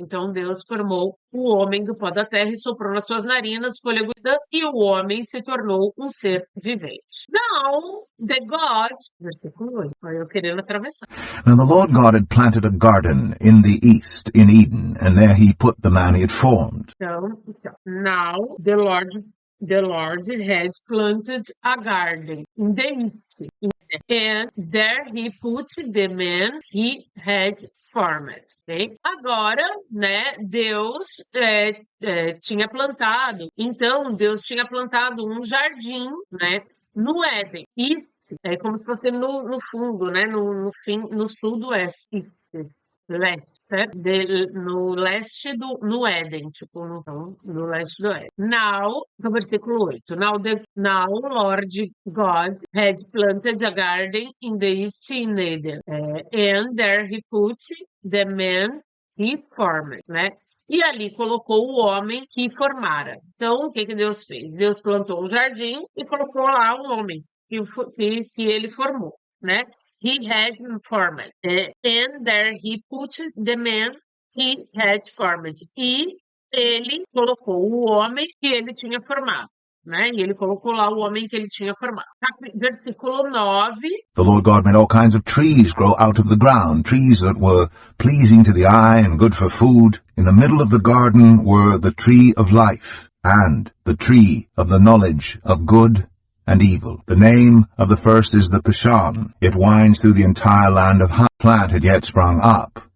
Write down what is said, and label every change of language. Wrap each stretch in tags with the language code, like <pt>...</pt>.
<pt>Então Deus formou o homem do pó da terra e soprou nas suas narinas fôlego e o homem se tornou um ser vivente.</pt> <en>Now, the God,</en> <pt>versículo 8, olha eu querendo atravessar.</pt> <en>Now the Lord God had planted a garden in the east, in Eden, and there he put the man he had formed.</en> <pt>Então,</pt> <en>now the Lord had planted a garden in the east, and there he put the man he had formed. Okay?</en> <pt>Agora, né, Deus tinha plantado. Então, Deus tinha plantado um jardim, né, no Éden. East é como se fosse no fundo, né, no sul do oeste. Leste, certo? No leste no Éden, tipo, no leste do Éden.</pt> <en>Now,</en> <pt>no versículo 8.</pt> <en>Now Lord God had planted a garden in the east in Eden, and there he put the man he formed, né?</en> <pt>E ali colocou o homem que formara. Então, o que Deus fez? Deus plantou um jardim e colocou lá um homem que ele formou, né?</pt> <en>He had formed. And there he put the man he had formed.</en> <pt>E ele colocou o homem que ele tinha formado. Né? E ele colocou lá o homem que ele tinha formado. Versículo 9.</pt> <en>The Lord God made all kinds of trees grow out of the ground, trees that were pleasing to the eye and good for food. In the middle of the garden were the tree of life and the tree of the knowledge of good and evil. The name of the first is the Pishon. It winds through the entire land of plant had yet sprung up.</en>